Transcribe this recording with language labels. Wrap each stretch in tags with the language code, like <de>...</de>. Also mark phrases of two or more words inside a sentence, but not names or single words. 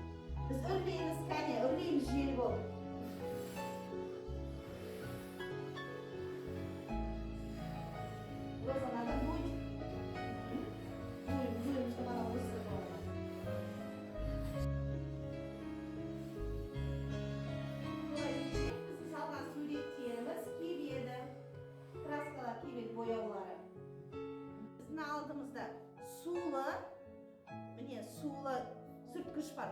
<kk>Біз үрлейміз, кәне, үрлейміз жел болып. Роза,</kk> <ru>надо дуй. Дуй, чтобы она высыпала.</ru> <kk>Біз салған суреттеріміз келеді. Краскалар келеді, бояулары. Біздің алдымызда сулы, міне сулы сүрткіш бар.</kk>